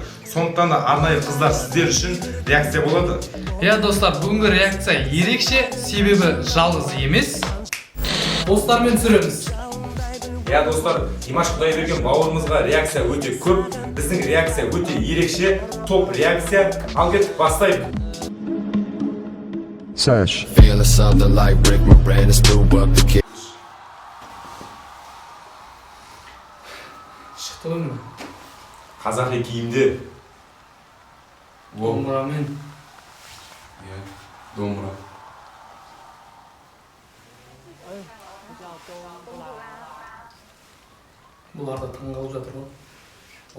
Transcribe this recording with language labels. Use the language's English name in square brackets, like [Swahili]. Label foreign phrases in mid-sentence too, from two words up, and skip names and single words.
[Kazakh] Сондықтан да арнайы қыздар сіздер үшін реакция болады. Достар, бүгінгі реакция ерекше, себебі жалғыз емес. Достармен түсіреміз. Достар, Димаш Құдайберген бауырымызға реакция өте көп, біздің реакция өте ерекше, топ реакция. Ал кеттік, бастайық. Search. [English] Feeling something like Rick Moranis threw up the kick. [Kazakh] Шықты ғой мына. Қазақи киімде. Домбырамен. Домбыра. Бұлар да таңғалып жатыр ғой.